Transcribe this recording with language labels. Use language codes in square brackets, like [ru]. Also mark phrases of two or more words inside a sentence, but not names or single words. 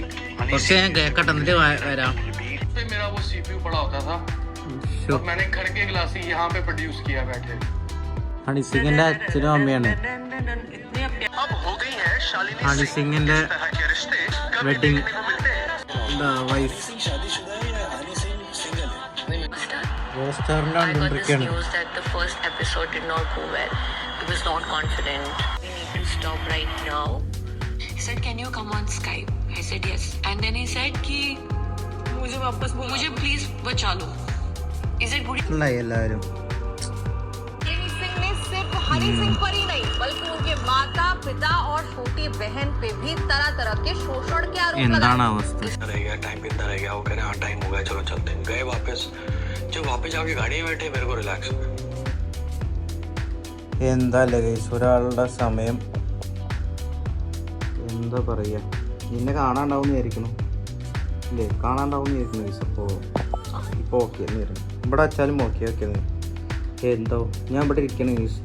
[ml] കുറച്ച് ഞാൻ കേക്കട്ടെ എന്നിട്ട് വരാം. ഹണി സിംഗിന്റെ അച്ഛനും അമ്മയാണ്. ഹണി സിംഗിന്റെ [en] wedding wife [ml] കണ്ടുകൊണ്ടിരിക്കുകയാണ്. [en] He said, "Can you come on Skype?" I said yes, and then he said [hi] कि मुझे वापस बोलो, मुझे प्लीज बचा लो. [en] Is it good? [ml] എല്ലാവരും [hi] हनी सिंह ने सिर्फ हनी सिंह पर ही नहीं बल्कि उनके माता पिता और छोटी बहन पे भी तरह तरह के शोषण के आरोप [ml] എന്താണ് അവസ്ഥ? [hi] रहेगा टाइम पे रह गया, वो कह रहे हाँ टाइम हो गया चलो चलते हैं. गए वापस, जब वापस जाके गाड़ी में बैठे मेरे को रिलैक्स हो गया. [ml] എന്താ ഗൈസ് ഒരാളുടെ സമയം എന്താ പറയുക, നിന്നെ കാണാണ്ടാവും വിചാരിക്കണം ഇല്ലേ, കാണാണ്ടാവും വിചാരിക്കണം ഗൈസ്. ഇപ്പോൾ ഓക്കെ എന്നായിരുന്നു ഇവിടെ വെച്ചാലും ഓക്കെ എന്തോ ഞാൻ ഇവിടെ ഇരിക്കണം ഗൈസ്.